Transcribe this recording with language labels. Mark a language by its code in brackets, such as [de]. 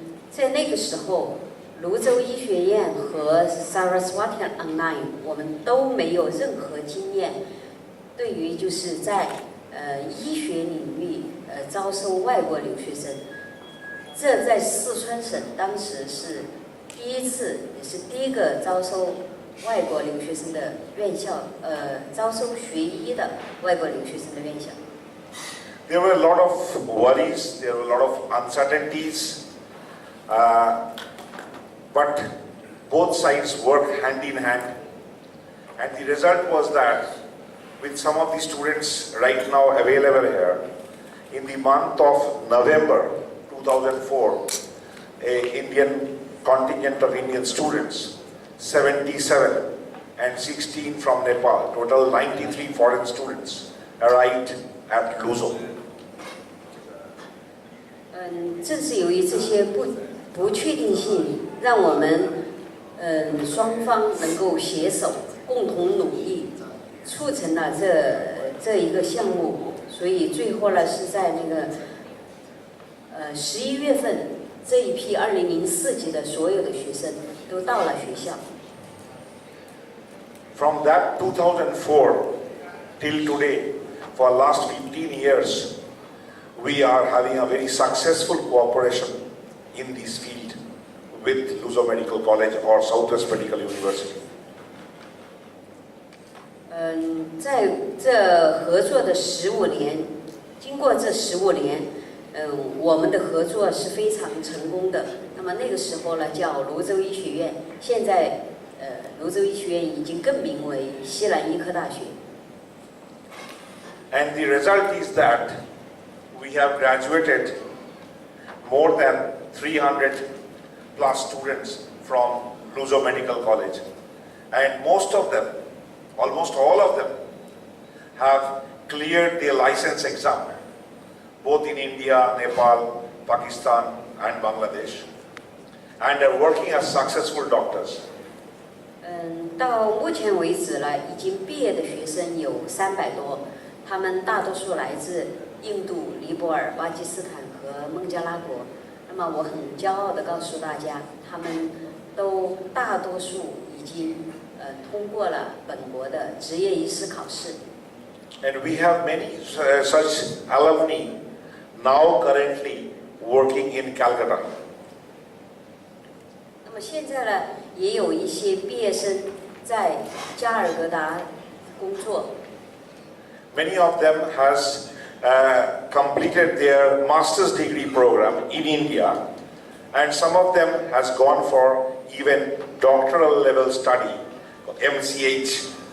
[zh] 在那个时候，泸州医学院和 Saraswati Online 我们都没有任何经验，对于就是在医学领域招收外国留学生，这在四川省当时是第一次，也是第一个招收外国留学生的院校，招收学医的外国留学生的院校。 [en] There were a lot of worries, there were a lot of uncertainties, but both sides worked hand in hand, and the result was that with some of the students right now available here, in the month of November 2004, an Indian contingent of Indian students, 77 and 16 from Nepal, total 93 foreign students, arrived at Luzhou. [zh] 正是由于这些不确定性，让我们双方能够携手，共同努力，促成了这一个项目。所以最后呢，是在那个11月份，这一批2004级的所有的学生都到了学校。 [en] From that 2004 till today, for the last 15 years, we are having a very successful cooperation in this field with Luzhou Medical College or Southwest Medical University. [zh] 在这合作的15年，经过这15年，我们的合作是非常成功的。那么那个时候呢，叫泸州医学院，现在泸州医学院已经更名为西南医科大学。 [en] And the result is that we have graduated more than 300 plus students from Luzhou Medical College, and most of them, almost all of them, have cleared their license exam, both in India, Nepal, Pakistan, and Bangladesh, and are working as successful doctors. [zh] 到目前为止呢，已经毕业的学生有300多，他们大多数来自印度、尼泊尔、巴基斯坦和孟加拉国。那么我很骄傲地告诉大家，他们都大多数已经通过了本国的执业医师考试。 [en] And we have many such alumni now currently working in Calcutta. [zh] 那么现在呢，也有一些毕业生在加尔各答工作。 [en] Many of them has completed their master's degree program in India, and some of them has gone for even doctoral level study, MCH.